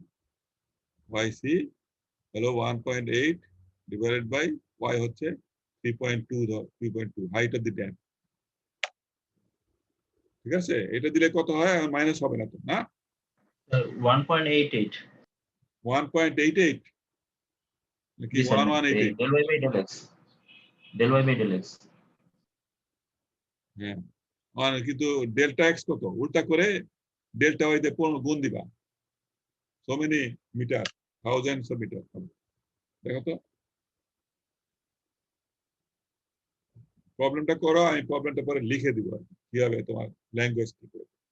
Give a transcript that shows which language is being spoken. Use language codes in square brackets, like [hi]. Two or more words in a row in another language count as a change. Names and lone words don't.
[bn] YC হলো 1.8 [en] divided by [bn] y হচ্ছে 3.2 3.2 [en] height of the dam. [bn] ঠিক আছে, এটা দিলে কত হয়? মাইনাস হবে না তো, না? 1.88 1.88 নাকি জি স্যার, 1188? [en] del y by del x, del y by del x। [bn] হ্যাঁ, কিন্তু [en] delta x [bn] কত? উল্টা করে ডেল্টা ওয়াইতে গুণ দিবা, [en] so many meter, thousands of meter. [bn] দেখো তো প্রবলেমটা করো, আমি প্রবলেমটা পরে লিখে দিব কিভাবে তোমার ল্যাঙ্গুয়েজ কি করে।